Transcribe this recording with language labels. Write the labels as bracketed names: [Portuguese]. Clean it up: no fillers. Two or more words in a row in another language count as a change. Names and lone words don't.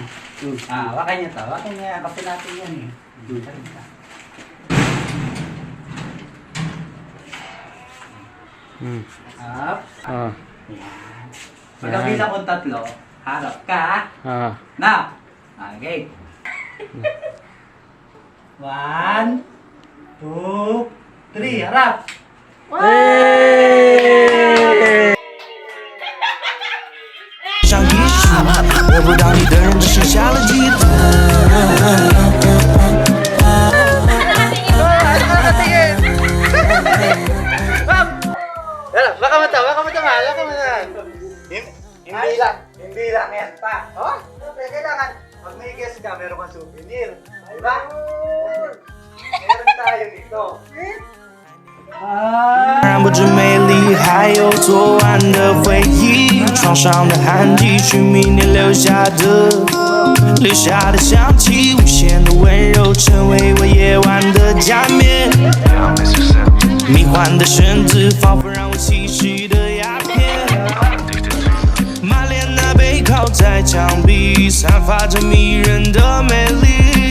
[Filipino] Wakan niya to. Wakan niya. Kapit natin yan eh. Up. Yan. Pagkabilang kong tatlo, harap ka. [English] Now. Okay. 1, 2, 3, harap! Hey! [Chinese] 像一束得不到你的人，只剩下了记得。 [Filipino] Baka mata, mahal, baka mata. Hindi lang yan pa. Oh, kailangan. Pag may guest ka, meron kang souvenir. Diba? Meron tayo dito. [Chinese] 染不止美丽，还有昨晚的回忆，床上的汗迹是明天留下的香气，无限的温柔成为我夜晚的假面，迷幻的绳子仿佛让我吸食的鸦片，马莲娜背靠在墙壁，散发着迷人的美丽。